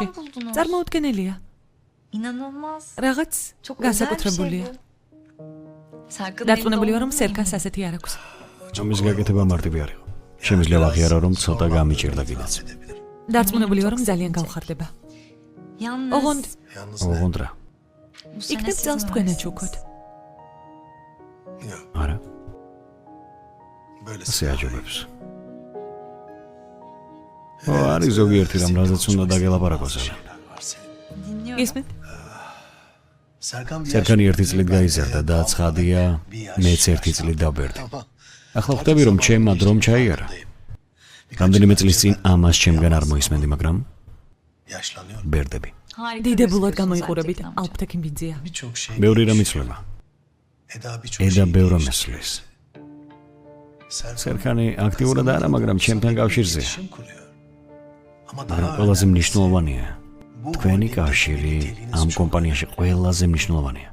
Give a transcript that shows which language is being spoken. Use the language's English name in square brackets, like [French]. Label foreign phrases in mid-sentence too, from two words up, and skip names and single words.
[Georgian] წარმოუდგენელია. [Turkish] İnanılmaz. [Georgian] რაღაც [Turkish] Çok özel bir şey [Georgian] განსაკუთრებულია. [Turkish] bu. Serkan'ın [Georgian] დარწმუნებული ვარ, რომ [Turkish] elinde [Georgian] სერკანს ასეთი არ აქვს. ამის გაკეთება მარტივი არ იყო. შემიძლია ვაღიარო, რომ ცოტა გამიჭირდა კიდეც. დარწმუნებული ვარ, რომ ძალიან გავხარდება. [Turkish] Yalnız [Georgian] ოღონდ ოღონდ რა. [Turkish] bu sene [Georgian] იქნებ [Turkish] sizin [Georgian] წელს თქვენაც [Turkish] varsınız. [Georgian] უქოთ. არა. ასე აჯობებს. არის ზოგიერთი რამ, რაზეც უნდა დაგელაპარაკოს. [Turkish] Dinliyorum. [Georgian] ისმით? სერკანი ერთი წლით გაიზარდა და ცხადია, მეც ერთი წლით დავბერდი. ახლა ხვდები, რომ ჩემმა დრომ ჩაიარა. რამდენიმე წლის წინ ამას ჩემგან არ მოისმენდი, მაგრამ ბერდები. [Turkish] Harika bir [Georgian] დიდებულად [Turkish] söz [Georgian] გამოიყურებით, [Turkish] gerçekten amca. [Georgian] ალფტექი ბიზია. ბევრი რამ იცვლება. ედა ბევრ ამესვლის. სერკანი აქტიურად არა, მაგრამ ჩემთან კავშირზეა. მაგრამ ყველაზე მნიშვნელოვანია. თქვენი კავშირი ამ კომპანიაში ყველაზე მნიშვნელოვანია.